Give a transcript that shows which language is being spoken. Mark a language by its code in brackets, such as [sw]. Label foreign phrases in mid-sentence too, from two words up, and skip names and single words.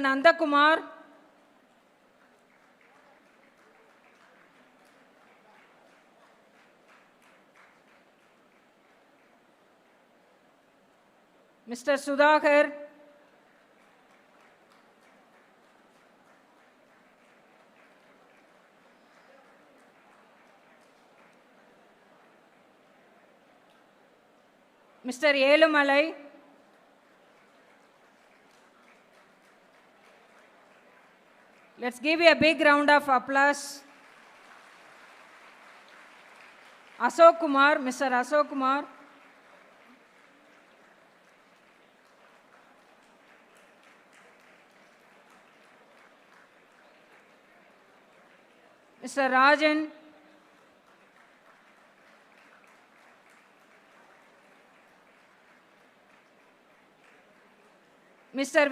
[en] Nandakumar, Mr. Sudhakar, Mr. Yelumalai, let's give you a big round of applause. Ashok Kumar, Mr. Ashok Kumar, Mr. Rajan, Mr.